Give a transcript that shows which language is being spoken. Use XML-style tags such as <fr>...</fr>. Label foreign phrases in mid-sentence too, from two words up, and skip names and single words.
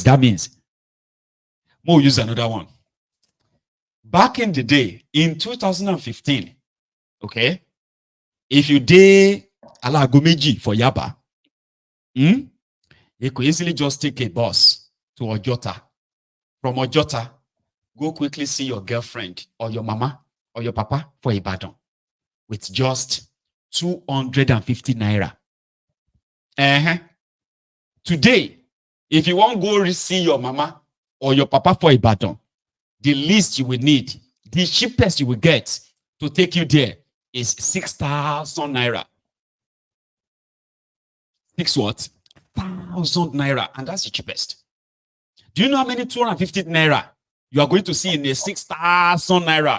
<en>That means we'll use another one. Back in the day, in 2015, okay, if you did Alagomeji for Yaba, you could easily just take a bus to Ojota. From Ojota, go quickly see your girlfriend or your mama or your papa for Ibadan with just 250 naira. Today, if you want to go see your mama or your papa for Ibadan, the least you will need, the cheapest you will get to take you there is 6,000 naira. 6,000 naira, and that's the cheapest. Do you know how many 250 naira you are going to see in a 6,000 naira.</en>